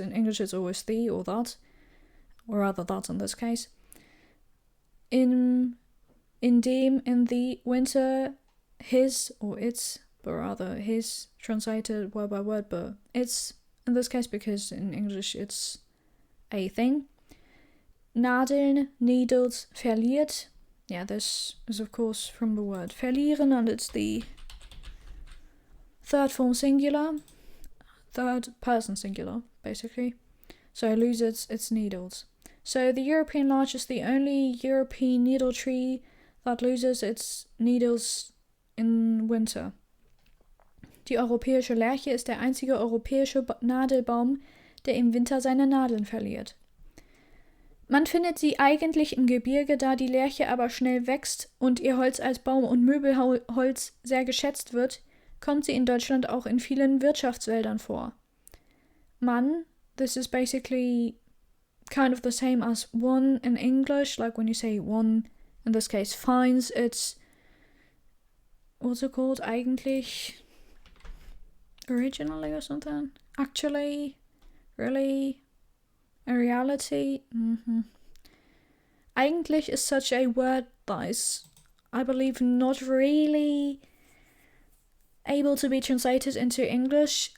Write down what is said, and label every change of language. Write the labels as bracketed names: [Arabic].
[English] In English, it's always the or that, or rather that in this case. In the winter, his or its, but rather his, translated word by word, but it's in this case because in English it's a thing. [German] Nadeln, [English] needles, [German] verliert. [English] Yeah, this is of course from the word verlieren, and it's the third form singular, third person singular, basically. So it loses its needles. So the European larch is the only European needle tree that loses its needles in winter. [German] Die europäische Lärche ist der einzige europäische Nadelbaum, der im Winter seine Nadeln verliert. Man findet sie eigentlich im Gebirge, da die Lärche aber schnell wächst und ihr Holz als Baum- und Möbelholz sehr geschätzt wird, kommt sie in Deutschland auch in vielen Wirtschaftswäldern vor. [English] This is basically kind of the same as one in English, like when you say one, in this case finds, it's, what's it called, eigentlich, originally or something, actually, really, in reality, Eigentlich is such a word that is, I believe, not really able to be translated into English.